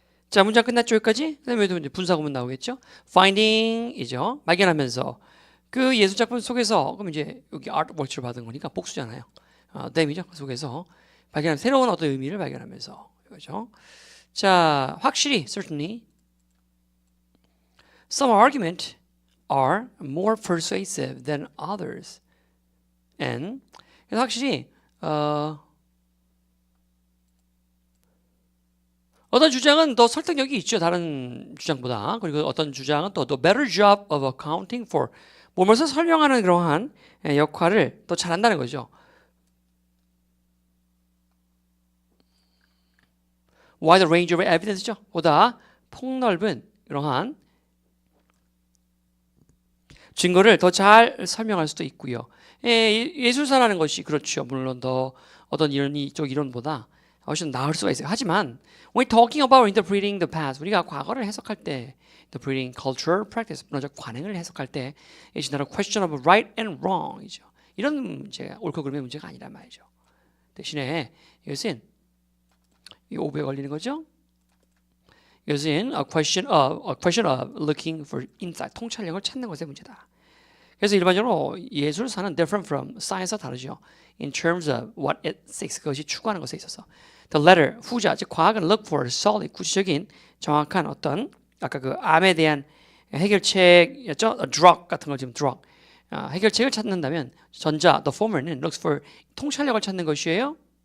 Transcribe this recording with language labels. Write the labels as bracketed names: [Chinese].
[Korean] 자, 문장 끝났죠, 여기까지? 그 다음에 이제 분사구문 나오겠죠? finding이죠. 발견하면서. 그 예술 작품 속에서, 그럼 이제 여기 artwork를 받은 거니까 복수잖아요. [English] them이죠. [Korean] 그 속에서 발견한 새로운 어떤 의미를 발견하면서. 이거죠. 자, 확실히, certainly. [English] Some arguments are more persuasive than others. [Korean] And, 그래서 확실히, 어떤 주장은 더 설득력이 있죠. 다른 주장보다. 그리고 어떤 주장은 또 [English] better job of accounting for [Korean] 뭐뭐서 설명하는 그러한 역할을 더 잘한다는 거죠. [English] wide range of evidence죠. [Korean] 보다 폭넓은 그러한 증거를 더 잘 설명할 수도 있고요. 예술사라는 것이 그렇죠. 물론 더 어떤 이쪽 이론보다 훨씬 나을 수가 있어요. [English] 하지만 when talking about interpreting the past, [Korean] 우리가 과거를 해석할 때 [English] interpreting cultural practice, [Korean] 문화적 관행을 해석할 때 [English] it's not a question of right and wrong이죠. [Korean] 이런 문제가 옳고 그름의 문제가 아니란 말이죠. 대신에 이것은 이 오브에 걸리는 거죠. [English] 이것은 a question of looking for insight, [Korean] 통찰력을 찾는 것의 문제다. 그래서 일반적으로 예술사는 different from science와 다르죠. [English] In terms of what it seeks, [Korean] 그것이 추구하는 것에 있어서. The latter, 후자, 즉 과학은 look for solid, 구체적인 정확한 어떤 아까 그 암에 대한 해결책이었죠. drug 같은 걸 지금 drug. 해결책을 찾는다면 전자, the former는 looks for 통찰력을 찾는 것이에요.